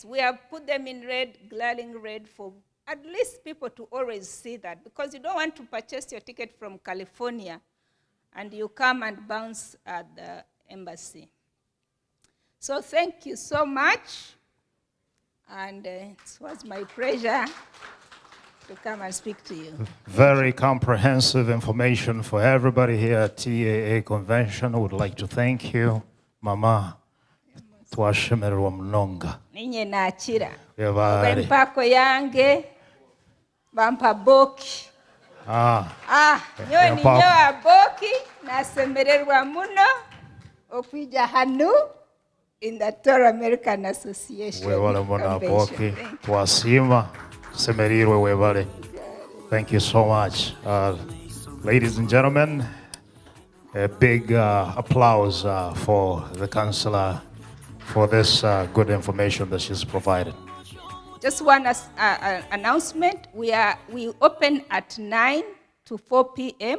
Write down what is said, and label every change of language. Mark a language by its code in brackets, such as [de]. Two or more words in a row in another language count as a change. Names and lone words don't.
[en] We have put them in red, glaring red, for at least people to always see that, because you don't want to purchase your ticket from California and you come and bounce at the embassy. So thank you so much, and it was my pleasure to come and speak to you. Very comprehensive information for everybody here at TAA Convention. I would like to thank you, [ttj] Mama. Twashemerwa mnonga. Ninye nakira. Yabari. Mpako yange, bampa boki. Nyo ninyo aboki, nasemererwa muno, okwija hanu, [en] in the Tooro American Association. [ttj] Webale mwana boki, twasima, semerirwe webale. [en] Thank you so much. Ladies and gentlemen, a big applause for the Consular for this good information that she's provided. Just one announcement. We open at 9 to 4 p.m.